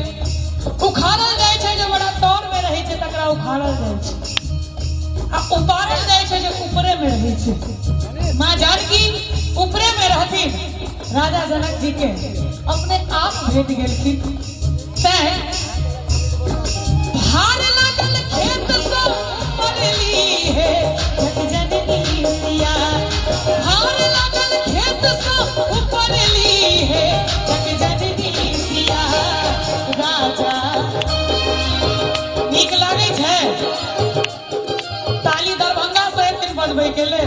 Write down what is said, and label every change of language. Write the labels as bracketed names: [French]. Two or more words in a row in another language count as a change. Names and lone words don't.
[Maithili] उखाड़ल जाय छै जे बड़ा तौर में रहै छै तकरा उखाड़ल जाय छै, आ उपारल जाय छै जे ऊपरे में रहै छै। माँ जानकी ऊपरे में रहथिन, राजा जनक जी के अपने आप भेट गेलखिन। तैं भार लागल खेत सँ उपरली है जग जननी सिया, भार लागल खेत सँ उपरली है जग जननी सिया। राजा नीक लागे छै ताली दरभंगा से एक दिन बजबै के लेल।